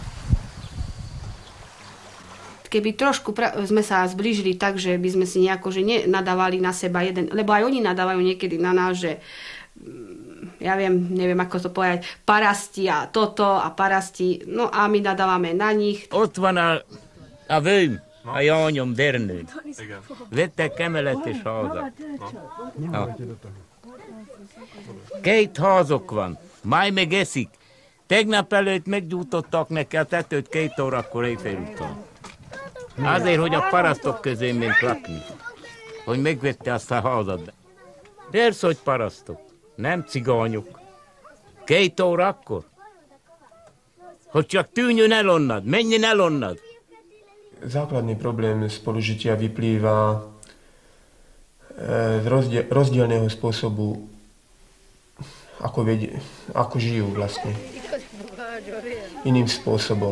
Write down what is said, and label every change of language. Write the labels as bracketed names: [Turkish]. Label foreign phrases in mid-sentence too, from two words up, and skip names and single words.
[Slovak] Keby trošku sme sa zblížili tak, že by sme si nejako že nenadávali na seba jeden, lebo aj oni nadávajú niekedy na nás, že ja neviem ako to povedať, parasti a toto a parasti, no a my nadávame na nich. [Hungarian] Ott van a vőm, a jányom Dernő. Vettek emeletes házat. Két házok van, máj meg eszik. Tegnap előtt meggyújtottak neki a tetőt 2 órakor éjfél után. Azért, hogy a parasztok közé ment lakni. Hogy megvette azt a házat. Persze, hogy parasztok. Nem cigányok. 2 órakor. hogy csak tűnjön el onnad, menjen el onnad. [Slovak] Základný problém spolužitia vyplýva z rozdielného spôsobu, ako žijú vlastne. Iným spôsobom.